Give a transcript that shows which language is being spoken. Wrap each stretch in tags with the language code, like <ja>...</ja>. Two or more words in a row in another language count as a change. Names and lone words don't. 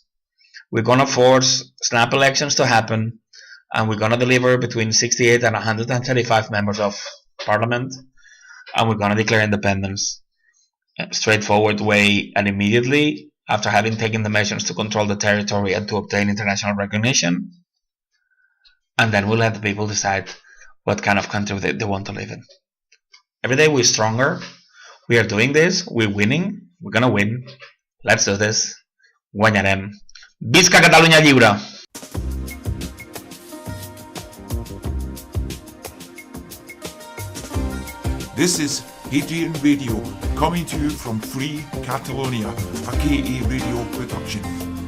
<en>We're gonna force snap elections to happen, and we're gonna deliver between 68 and 135 members of parliament, and we're gonna declare independence straightforward way and immediately after having taken the measures to control the territory and to obtain international recognition. And then we'll let the people decide what kind of country they want to live in. Every day we're stronger. We are doing this. We're winning. We're gonna win. Let's do this.</en> <ca>Guanyarem. Visca Catalunya lliure!</ca> <en>This is Hadrian Radio, coming to you from Free Catalonia, a KA Radio production.</en>